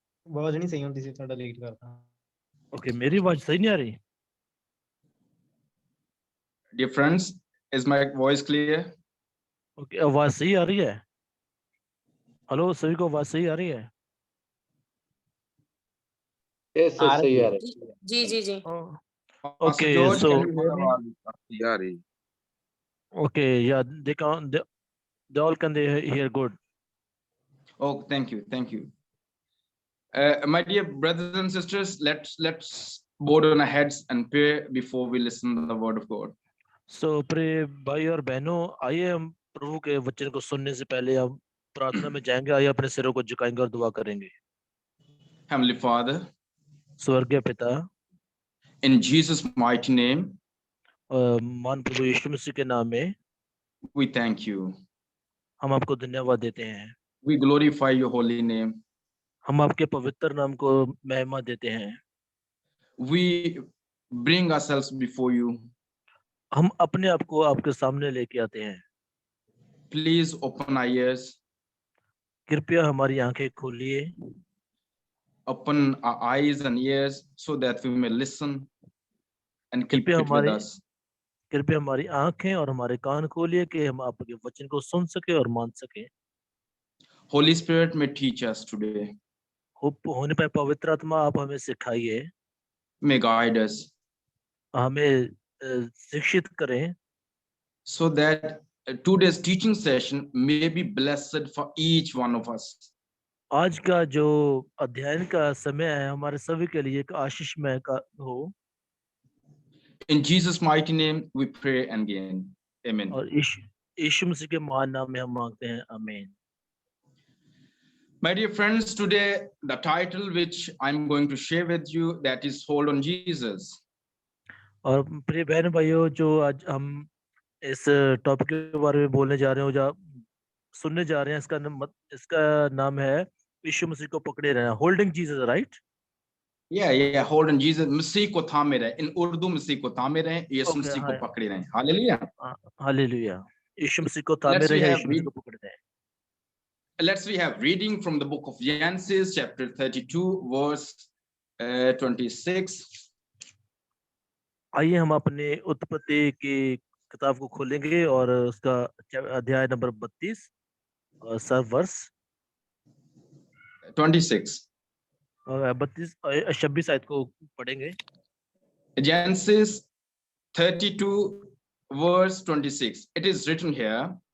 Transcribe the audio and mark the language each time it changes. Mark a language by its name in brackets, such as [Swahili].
[Hindi] आवाज नहीं सही होती सी थोड़ा लेट करता। ओके, मेरी आवाज सही नहीं आ रही? [English] Dear friends, is my voice clear? [Hindi] Okay, आवाज सही आ रही है? हेलो, सभी को आवाज सही आ रही है? यस सही आ रही है। जी जी जी। [English] Pastor Okay, George, so can you hear me? okay, yeah, they all can they hear good. Oh, thank you, thank you. My dear brothers and sisters, let's bow down our heads and pray before we listen to the word of God. [Hindi] So प्रिय भाई और बहनों, आइए हम प्रभु के वचन को सुनने से पहले हम प्रार्थना में जाएंगे। आइए अपने सिरों को झुकाएंगे और दुआ करेंगे। [English] Heavenly Father, [Hindi] स्वर्गीय पिता, [English] in Jesus' mighty name, [Hindi] मान प्रभु यीशु मसीह के नाम में [English] we thank you. [Hindi] हम आपको धन्यवाद देते हैं। [English] We glorify your holy name. [Hindi] हम आपके पवित्र नाम को महिमा देते हैं। [English] We bring ourselves before you. [Hindi] हम अपने आप को आपके सामने लेके आते हैं। [English] Please open our ears. [Hindi] कृपया हमारी आंखें खोलिए। [English] Open our eyes and ears so that we may listen and keep [Hindi] कृपया [English] it with us. [Hindi] हमारी आंखें और हमारे कान खोलिए कि हम आपके वचन को सुन सके और मान सके। [English] Holy Spirit may teach us today. [Hindi] होने पर पवित्र आत्मा आप हमें सिखाइए, [English] May guide us [Hindi] हमें शिक्षित करें, [English] so that today's teaching session may be blessed for each one of us. [Hindi] आज का जो अध्ययन का समय है हमारे सभी के लिए एक आशीषमय का हो। [English] In Jesus' mighty name we pray and gain. Amen. [Hindi] और यीशु मसीह के महान नाम में हम मांगते हैं, आमीन। [English] My dear friends, today the title which I'm going to share with you, that is Hold on Jesus. [Hindi] और प्रिय बहन भाइयों, जो आज हम इस टॉपिक के बारे में बोलने जा रहे हो, जो सुनने जा रहे हैं, इसका नाम है यीशु मसीह को पकड़े रहना, [English] Holding Jesus, right? Yeah, hold on Jesus. [Hindi] मसीह को थामे रहे। In उर्दू मसीह को थामे रहे, यीशु मसीह को पकड़े रहे। हालेलुया। हालेलुया। यीशु मसीह को थामे रहे, यीशु मसीह को पकड़े रहे। [English] Let's we have reading from the book of Genesis chapter 32 verse 26. [Hindi] आइए हम अपने उत्पत्ति की किताब को खोलेंगे और उसका अध्याय नंबर 32 और सब वर्ष 26 और 26 आयत को पढ़ेंगे। [English] Genesis 32 verse 26. It is written here.